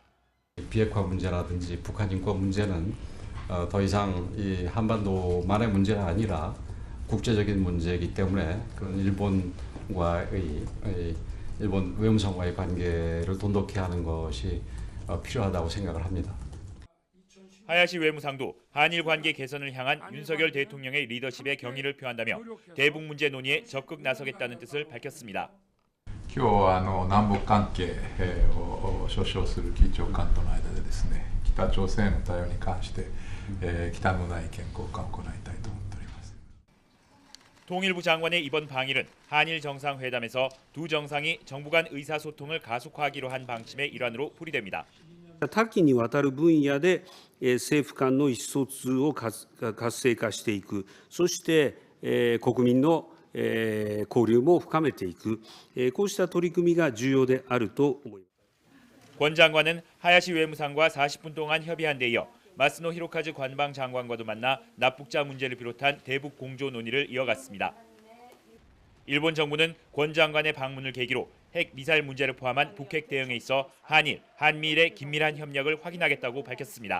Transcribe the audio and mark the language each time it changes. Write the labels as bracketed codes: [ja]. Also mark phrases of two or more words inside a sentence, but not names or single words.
[ko] 비핵화 문제라든지 북한 인권 문제는 더 이상 이 한반도만의 문제가 아니라 국제적인 문제이기 때문에 그런 일본 외무성과의 관계를 돈독히 하는 것이 필요하다고 생각을 합니다. 하야시 외무상도 한일 관계 개선을 향한 윤석열 대통령의 리더십에 경의를 표한다며 대북 문제 논의에 적극 나서겠다는 뜻을 밝혔습니다. [ja] 今日は南北関係を所掌する議長官との間でですね、北朝鮮への対応に関して忌憚のない意見交換を行いたいと思っております。 [ko] 통일부 장관의 이번 방일은 한일 정상회담에서 두 정상이 정부 간 의사소통을 가속화하기로 한 방침의 일환으로 풀이됩니다. [ja] 多岐にわたる分野で政府間の意思疎通を活性化していく、そして国民の交流も深めていく、こうした取り組みが重要であると思います。 [ko] 권 장관은 하야시 외무상과 40분 동안 협의한 데 이어 마스노 히로카즈 관방 장관과도 만나 납북자 문제를 비롯한 대북 공조 논의를 이어갔습니다. 일본 정부는 권 장관의 방문을 계기로 핵 미사일 문제를 포함한 북핵 대응에 있어 한미일의 긴밀한 협력을 확인하겠다고 밝혔습니다.